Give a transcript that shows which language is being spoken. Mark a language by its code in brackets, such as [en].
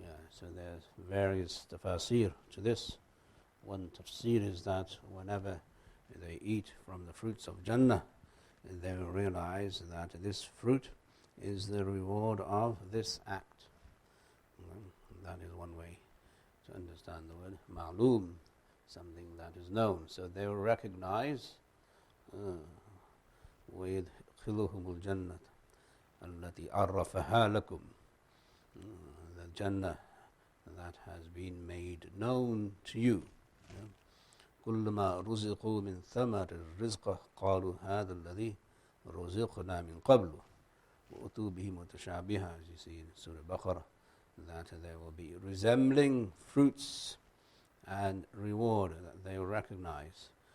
[en] So there's various tafsir to this. One tafsir is that whenever they eat from the fruits of Jannah, they will realize that this fruit is the reward of this act. That is one way to understand the word ma'loom, something that is known. So they will recognize [ar] وَيَدْخِلُهُمُ الْجَنَّةَ الَّتِي عَرَّفَهَا لَكُمْ. [en] The Jannah that has been made known to you. [ar] كُلَّمَا رُزِقُوا مِنْ ثَمَرِ الرِّزْقَ قَالُوا هَذَا الَّذِي رُزِقْنَا مِنْ قَبْلُ وَأُتُوا بِهِ مُتَشَابِهًا. [en] As you see in Surah Al-Baqarah, that there will be resembling fruits and reward that they will recognize.